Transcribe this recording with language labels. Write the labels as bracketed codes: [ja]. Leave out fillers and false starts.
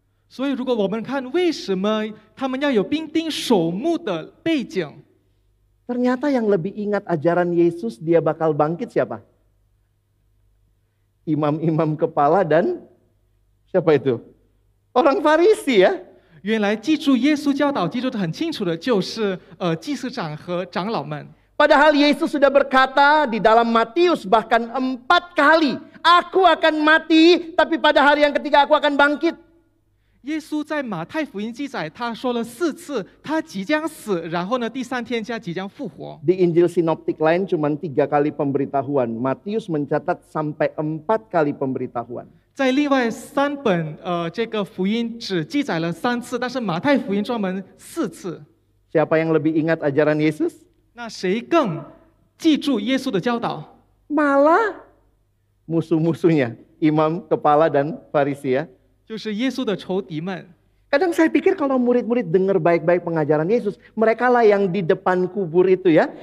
[zh] 所以如果我们看为什么他们要有兵丁守墓的背景， [id] Ternyata yang lebih ingat ajaran Yesus dia bakal bangkit siapa? Imam-imam kepala dan siapa itu? Orang Farisi ya. [zh] 原来记住耶稣教导记住得很清楚的就是祭司长和长老们。 [id] Padahal Yesus sudah berkata di dalam Matius bahkan 4 kali aku akan mati, tapi pada hari yang ketiga aku akan bangkit. [zh] 耶稣在马太福音记载，他说了4次，他即将死，然后呢，第3天他即将复活。 [id] Di Injil Sinoptik lain cuma 3 kali pemberitahuan. Matius mencatat sampai 4 kali pemberitahuan. [zh] 在另外3本这个福音只记载了3次，但是马太福音专门4次。 [id] Siapa yang lebih ingat ajaran Yesus? [zh] 那谁更记住耶稣的教导？ [id] Malah musuh-musuhnya, imam, kepala, dan Farisi ya. [zh] 就是耶稣的仇敌们。 [id] Kadang saya pikir kalau murid-murid dengar baik-baik pengajaran Yesus, mereka lah yang di depan kubur itu ya.